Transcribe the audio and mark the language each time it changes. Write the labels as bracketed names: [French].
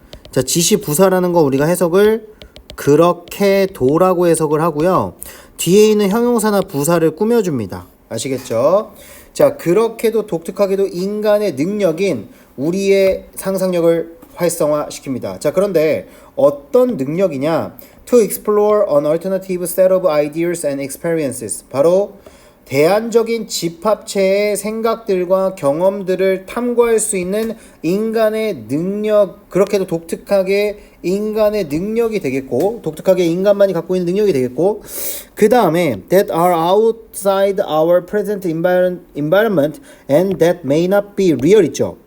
[Korean] 자, 지시부사라는 거 우리가 해석을 그렇게도라고 해석을 하고요. 뒤에 있는 형용사나 부사를 꾸며줍니다. 아시겠죠? 자, 그렇게도 독특하게도 인간의 능력인 우리의 상상력을 활성화시킵니다. 자, 그런데 어떤 능력이냐? [English] To explore an alternative set of ideas and experiences. [Korean] 바로 대안적인 집합체의 생각들과 경험들을 탐구할 수 있는 인간의 능력, 그렇게도 독특하게 인간의 능력이 되겠고, 독특하게 인간만이 갖고 있는 능력이 되겠고, 그 다음에 [English] that are outside our present environment and that may not be real [Korean] 있죠.